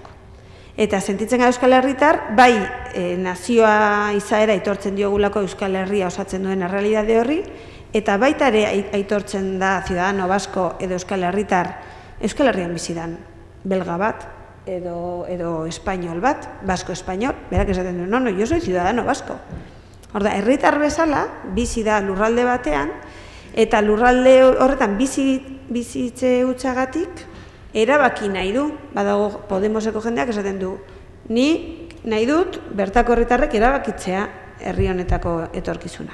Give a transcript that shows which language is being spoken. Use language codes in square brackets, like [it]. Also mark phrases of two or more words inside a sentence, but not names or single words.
[eu] Eta sentitzen gara Euskal Herritar, bai nazioa izaera aitortzen diogulako Euskal Herria osatzen duen errealitate horri, eta baita ere aitortzen da [es] Ciudadano Basko [eu] edo Euskal Herritar Euskal Herrian bizidan belga bat edo espainol bat, basko-espainol, berak esaten du, [es] no, yo soy Ciudadano Basko. [eu] Horda, herritar bezala, bizi da lurralde batean, eta lurralde horretan bizitze hutsagatik erabaki nahi du. Badago Podemoseko jendeak esaten du, ni nahi dut bertako herritarrek erabakitzea herri honetako etorkizuna.